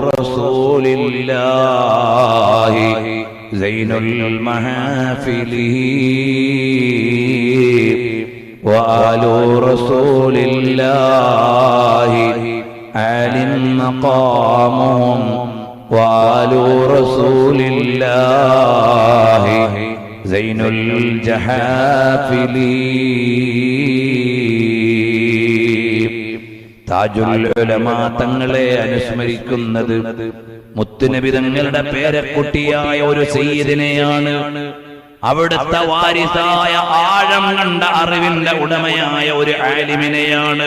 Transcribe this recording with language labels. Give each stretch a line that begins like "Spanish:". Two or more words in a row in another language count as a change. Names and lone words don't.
Arabic: رسول الله زين المحافل وآل رسول الله عال مقامهم وآلُ رسول الله زين الجحافل.
Malayalam: താജുൽ ഉലമാ തങ്ങളെ അനുസ്മരിക്കുന്നത് മുത്തുനബി തങ്ങളുടെ പേരക്കുട്ടിയായ ഒരു സയ്യിദിനെയാണ്. അവിടുത്തെ വാരിസായ ആഴം കണ്ട അറിവിന്റെ ഉടമയായ ഒരു ആലിമിനെയാണ്.